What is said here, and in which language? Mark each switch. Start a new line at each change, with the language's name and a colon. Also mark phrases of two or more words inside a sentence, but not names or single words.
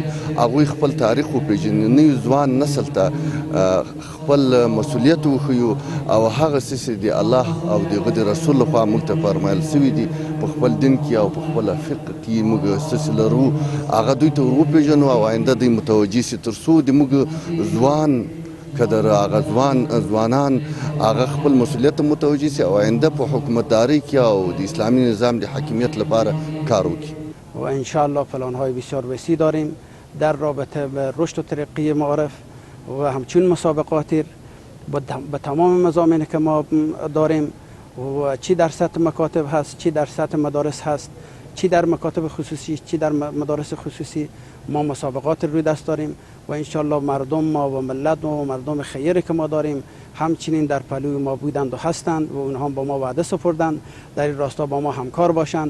Pashto: هغوی خپل تاریخ وپېژني، نوي ځوان نسل ته خپل مسؤلیت وښیو او هغه څه چې د الله او د هغه د رسول لخوا موږ ته فرمایل سوي دي په خپل دین کې او په خپله فقه کې موږ څه لرو هغه دوی ته ور وپېژنو او آینده دوی متوجه سي تر څو د موږ ځوان قدر هغه ځوانان هغه خپل مسؤلیت ته متوجه سي او آینده په حکومتدارۍ کې او د اسلامي نظام د حاکمیت لپاره کار وکړي.
Persian: و
Arabic: ان شاء الله
Persian: پلان‌های بسیار وسیع داریم در رابطه به رشد و ترقی معارف و همچون مسابقاتی به تمام مضامینی که ما داریم و چی در سطح مکاتب هست، چی در سطح مدارس هست، چی در مکاتب خصوصی چی در مدارس خصوصی ما مسابقات روی دست داریم و
Arabic: انشالله
Persian: مردم ما و ملت ما و مردم خیری که ما داریم همچنین در پهلوی ما بودند و هستند و اونها با ما وعده سپردند در این راستا با ما همکار باشند.